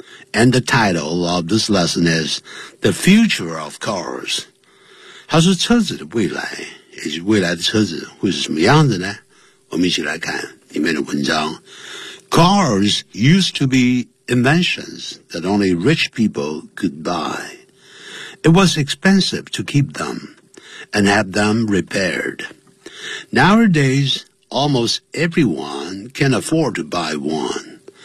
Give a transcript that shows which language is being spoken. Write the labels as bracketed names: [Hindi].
[English] And the title of this lesson is The Future of Cars. [Chinese] 它是车子的未来，也就是未来的车子会是什么样子呢？我们一起来看里面的文章。 [English] Cars used to be inventions that only rich people could buy. It was expensive to keep them and have them repaired. Nowadays, almost everyone can afford to buy one.